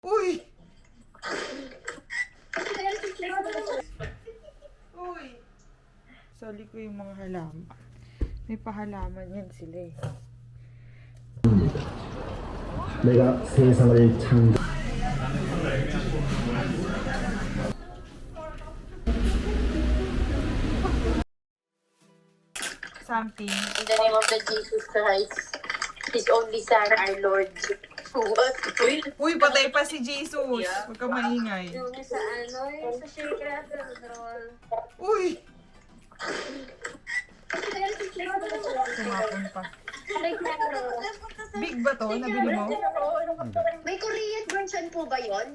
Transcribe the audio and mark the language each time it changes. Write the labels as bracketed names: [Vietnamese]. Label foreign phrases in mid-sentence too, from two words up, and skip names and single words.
[Filipino] Uy! Uy! Sali ko yung mga halaman. May pahalaman yan sila eh. [Korean] 내가 세상을 창조 [English] Something. In the name of the Jesus Christ, His only Son, our Lord. What? [Filipino] Uy, patay pa si Jesus. Huwag ka maingay. Yung sa yung sa Shakra, Uy! Tumapon pa. Big ba to? Nabili mo? May [English] Korean version [Filipino] po ba yun?